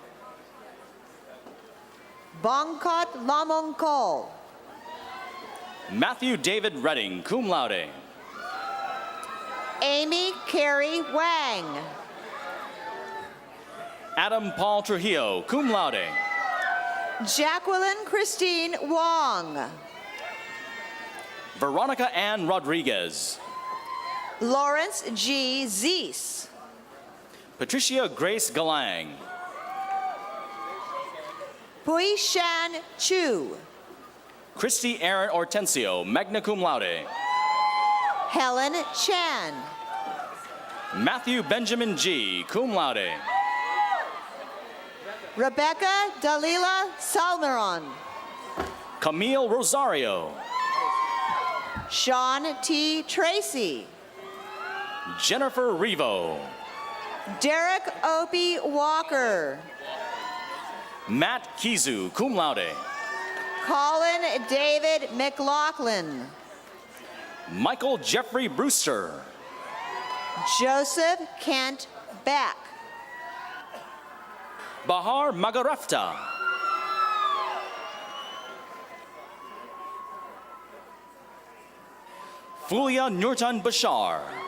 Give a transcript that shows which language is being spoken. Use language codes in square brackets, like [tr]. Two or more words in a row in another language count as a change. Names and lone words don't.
[en] Bongkot Lamongkol. Matthew David Redding, [la] cum laude. [en] Amy Carey Wang. Adam Paul Trujillo, [la] cum laude. [en] Jacqueline Christine Wong. Veronica Ann Rodriguez. Lawrence G. Zeese. Patricia Grace Galang. Pui Shan Chu. Christy Aaron Hortensio, [la] magna cum laude. [en] Helen Chan. Matthew Benjamin G., [la] cum laude. [en] Rebecca Dalila Salmeron. Camille Rosario. Sean T. Tracy. Jennifer Revo. Derek Opie Walker. Matt Kizu, [la] cum laude. [en] Colin David McLaughlin. Michael Jeffrey Brewster. Joseph Kent Beck. Bahar Magarefta. Fulia Nurtan Bashar.